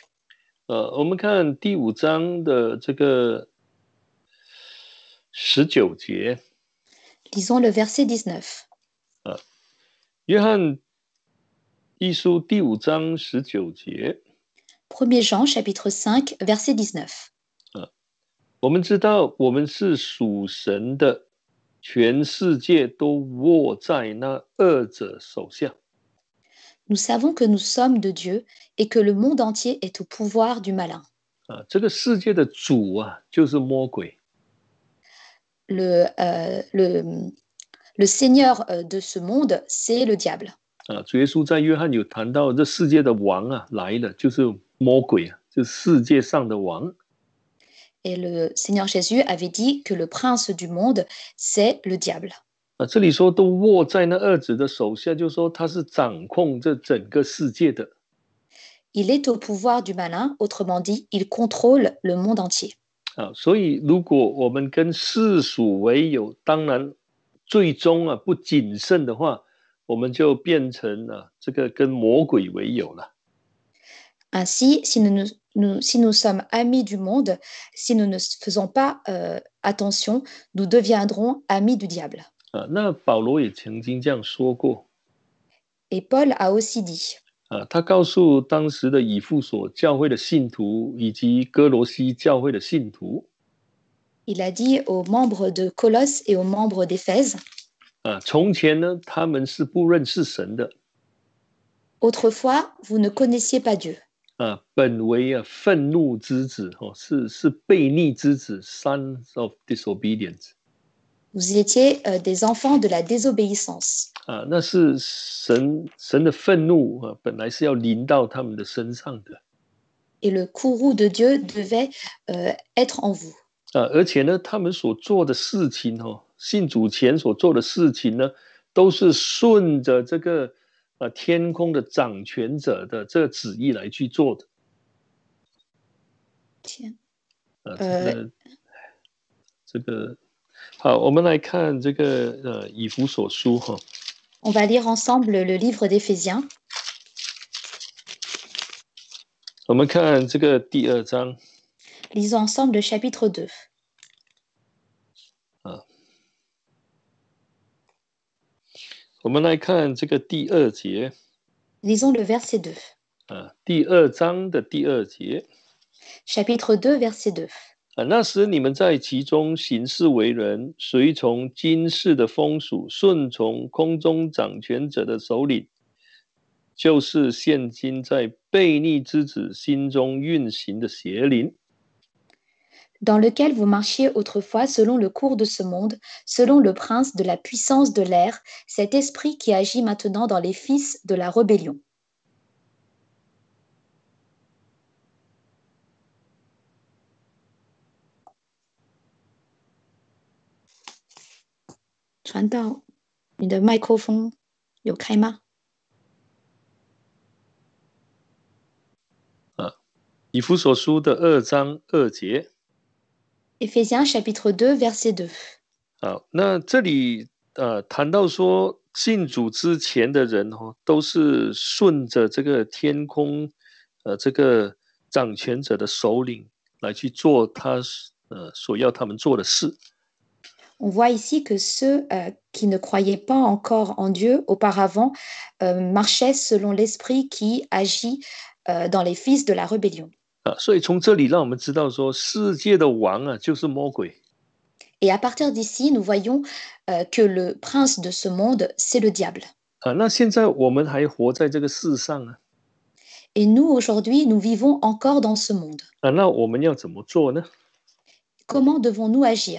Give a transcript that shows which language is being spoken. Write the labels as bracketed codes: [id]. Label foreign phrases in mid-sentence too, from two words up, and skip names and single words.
[zh] 我们看第5章的这个19节。 [fr] Lisons le verset 19. [zh] 约翰一书第5章19节。 [fr] 1er Jean chapitre 5 verset 19. [zh] 我们知道我们是属神的，全世界都握在那恶者手下。 [fr] Nous savons que nous sommes de Dieu et que le monde entier est au pouvoir du malin. [zh] 这个世界的主就是魔鬼。 [fr] Le Seigneur de ce monde, c'est le diable. [zh] 主耶稣在约翰有谈到这世界的王来了，就是魔鬼就是世界上的王。 [fr] Et le Seigneur Jésus avait dit que le prince du monde, c'est le diable. [zh] 这里说都握在那恶者的手下，就是说他是掌控这整个世界的。 [fr] Il est au pouvoir du malin, autrement dit, il contrôle le monde entier. [zh] 所以如果我们跟世俗为友，当然最终不谨慎的话，我们就变成这个跟魔鬼为友了。 [fr] Ainsi, si nous sommes amis du monde, si nous ne faisons pas attention, nous deviendrons amis du diable. [zh] 那保罗也曾经这样说过。 [fr] Et Paul a aussi dit. [zh] 他告诉当时的以弗所教会的信徒以及哥罗西教会的信徒。 [fr] Il a dit aux membres de Colosse et aux membres d'Éphèse. [zh] 从前呢，他们是不认识神的。 [fr] Autrefois, vous ne connaissiez pas Dieu. [zh] 本为愤怒之子，是悖逆之子 ， [en] sons of disobedience。 [fr] Vous étiez des enfants de la désobéissance. [zh] 那是神的愤怒本来是要临到他们的身上的。 [fr] Et le courroux de Dieu devait être en vous. [zh] 而且呢，他们所做的事情信主前所做的事情呢，都是顺着这个天空的掌权者的这个旨意来去做的。这个好，我们来看这个以弗所书 [fr] On va lire ensemble le livre d'Éphésiens. [zh] 我们看这个第2章。 [fr] Lisons ensemble le chapitre 2. [zh] 我们来看这个第2节。 [fr] Lisons le verset 2. [zh] 第2章的第2节。 [fr] Chapitre 2, verset 2. [zh] 那时你们在其中行事为人，随从今世的风俗，顺从空中掌权者的首领，就是现今在悖逆之子心中运行的邪灵。 [fr] Dans lequel vous marchiez autrefois selon le cours de ce monde, selon le prince de la puissance de l'air, cet esprit qui agit maintenant dans les fils de la rébellion. [zh] 传道，你的麦克风有开吗？以弗所书的2章2节。 [fr] Éphésiens chapitre 2, verset 2. [zh] 好，那这里谈到说，信主之前的人都是顺着这个天空这个掌权者的首领来去做他所要他们做的事。 [fr] On voit ici que ceux qui ne croyaient pas encore en Dieu auparavant marchaient selon l'esprit qui agit dans les fils de la rébellion. [zh] 所以从这里让我们知道说，世界的王就是魔鬼。 [fr] Et à partir d'ici, nous voyons que le prince de ce monde, c'est le diable. [zh] 那现在我们还活在这个世上 [fr] Et nous, aujourd'hui, nous vivons encore dans ce monde. [zh] 那我们要怎么做呢？ [fr] Comment devons-nous agir?